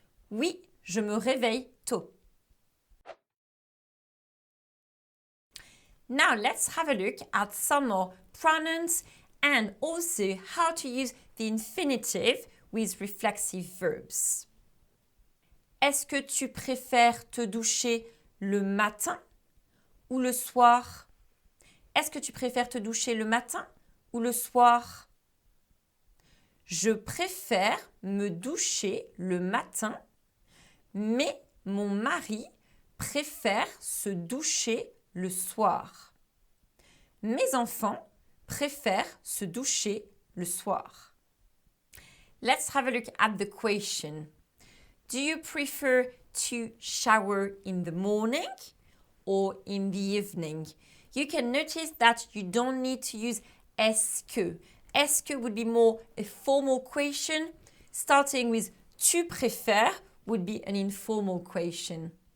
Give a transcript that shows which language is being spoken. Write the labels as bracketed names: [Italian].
[French] Oui, je me réveille tôt. [English] Now let's have a look at some more pronouns and also how to use the infinitive with reflexive verbs. [French] Est-ce que tu préfères te doucher le matin ou le soir? Est-ce que tu préfères te doucher le matin ou le soir? Je préfère me doucher le matin, mais mon mari préfère se doucher le soir. Mes enfants préfèrent se doucher le soir. [English] Let's have a look at the question. Do you prefer to shower in the morning or in the evening? You can notice that you don't need to use est-ce que. Est-ce que would be more a formal question. Starting with tu préfères would be an informal question.